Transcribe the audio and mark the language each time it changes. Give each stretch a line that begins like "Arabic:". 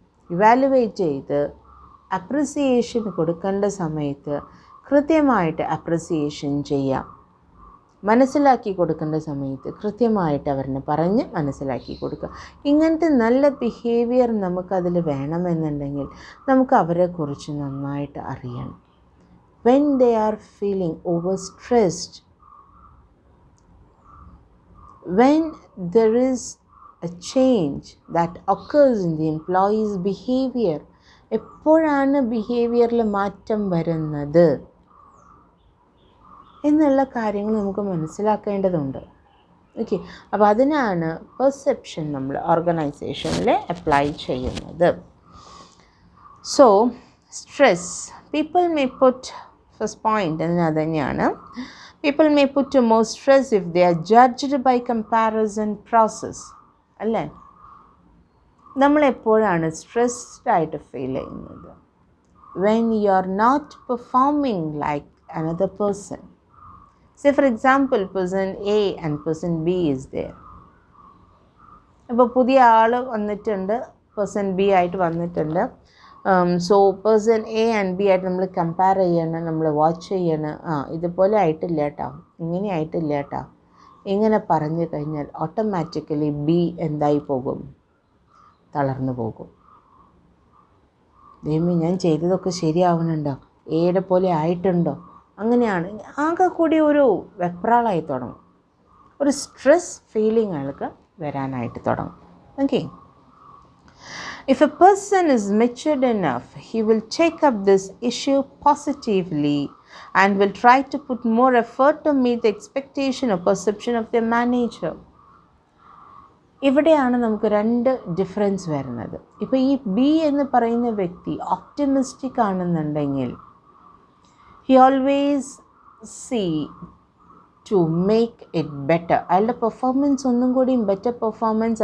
Malayalam: Evaluate ചെയ്ത് appreciation കൊടുക്കേണ്ട സമയത്ത് കൃത്യമായിട്ട് അപ്രിസിയേഷൻ ചെയ്യാം. മനസ്സിലാക്കി കൊടുക്കേണ്ട സമയത്ത് കൃത്യമായിട്ട് അവരെ പറഞ്ഞ് മനസ്സിലാക്കി കൊടുക്കുക. ഇങ്ങനത്തെ നല്ല ബിഹേവിയർ നമുക്കതിൽ വേണമെന്നുണ്ടെങ്കിൽ നമുക്ക് അവരെക്കുറിച്ച് നന്നായിട്ട് അറിയണം.
English: When they are feeling overstressed, when there is a change that occurs in the employee's behavior,
Malayalam: എപ്പോഴാണ് ബിഹേവിയറിൽ മാറ്റം വരുന്നത് എന്നുള്ള കാര്യങ്ങൾ നമുക്ക് മനസ്സിലാക്കേണ്ടതുണ്ട്. ഓക്കെ. അപ്പോൾ അതിനാണ് പെർസെപ്ഷൻ നമ്മൾ ഓർഗനൈസേഷനിൽ അപ്ലൈ ചെയ്യുന്നത്.
English: so stress, people may put, first point
Malayalam: അത് തന്നെയാണ്,
English: People may put to more stress if they are judged by comparison process.
Malayalam: അല്ലേ? നമ്മളെപ്പോഴാണ് സ്ട്രെസ്ഡ് ആയിട്ട് ഫീൽ ചെയ്യുന്നത്?
English: When you are not performing like another person. Say for example, person A and person B is there.
Malayalam: അപ്പോൾ പുതിയ ആൾ വന്നിട്ടുണ്ട്, person B ആയിട്ട് വന്നിട്ടുണ്ട്. So person A and B ആയിട്ട് നമ്മൾ കമ്പയർ ചെയ്യണം, നമ്മൾ വാച്ച് ചെയ്യണം. ഇതുപോലെ ആയിട്ടില്ല കേട്ടോ, ഇങ്ങനെ ആയിട്ടില്ല കേട്ടോ, ഇങ്ങനെ പറഞ്ഞു കഴിഞ്ഞാൽ ഓട്ടോമാറ്റിക്കലി ബി എന്തായി പോകും? തളർന്നു പോകും. ദൈവമേ, ഞാൻ ചെയ്തതൊക്കെ ശരിയാവുന്നുണ്ടോ? എയുടെ പോലെ ആയിട്ടുണ്ടോ? അങ്ങനെയാണ് ആകെ കൂടി ഒരു വെപ്രാളായി തുടങ്ങും, ഒരു സ്ട്രെസ് ഫീലിംഗ് ആൾക്ക് വരാനായിട്ട് തുടങ്ങും. Okay.
English: If a person is matured enough, he will take up this issue positively and will try to put more effort to meet the expectation or perception of their manager.
Malayalam: ഇവിടെയാണ് നമുക്ക് രണ്ട് difference വരുന്നത്. ഇപ്പോൾ ഈ B എന്ന് പറയുന്ന വ്യക്തി optimistic ആണെന്നുണ്ടെങ്കിൽ
English: he always see to make it better.
Malayalam: അയാളുടെ പെർഫോമൻസ് ഒന്നും കൂടി ബെറ്റർ പെർഫോമൻസ്.